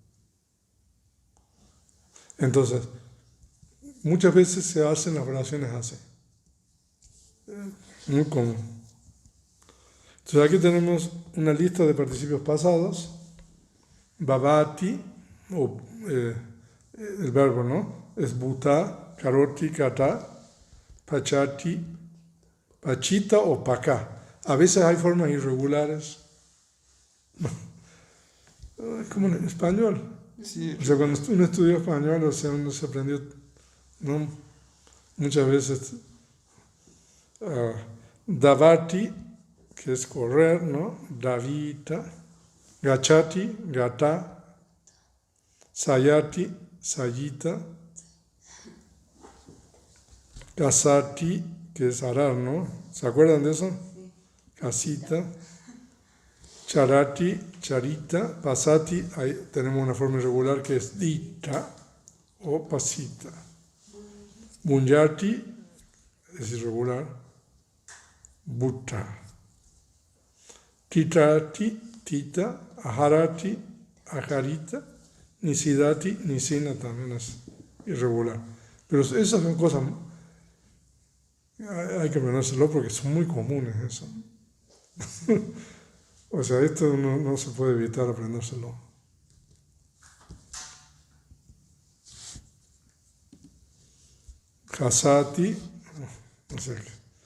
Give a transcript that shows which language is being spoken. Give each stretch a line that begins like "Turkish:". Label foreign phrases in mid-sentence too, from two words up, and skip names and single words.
Spanish: Entonces, muchas veces se hacen las oraciones así. Muy común. Entonces aquí tenemos una lista de participios pasados. Babati, el verbo, ¿no?
Pali: Es bhuta, karoti, kata, pachati, pachita o paká.
Spanish: A veces hay formas irregulares. Es como en español. Sí. O sea, cuando uno estudió español, o sea, uno se aprendió, ¿no? Muchas veces. Davati, que es correr, ¿no?
Pali: Davita. Gachati, gata. Sayati, sayita. Kasati,
Spanish: que es arar, ¿no? ¿Se acuerdan de eso? Casita.
Pali: Charati, charita.
Spanish: Pasati, ahí tenemos una forma irregular que es
Pali: dita o pasita.
Spanish: Bunyati es irregular.
Pali: Butta. Titati, tita. Aharati, aharita. Nisidati, nisina también es irregular.
Spanish: Pero esas son cosas, hay que aprendérselo porque son muy comunes eso. O sea, esto no se puede evitar aprendérselo. Hasati, no sé qué.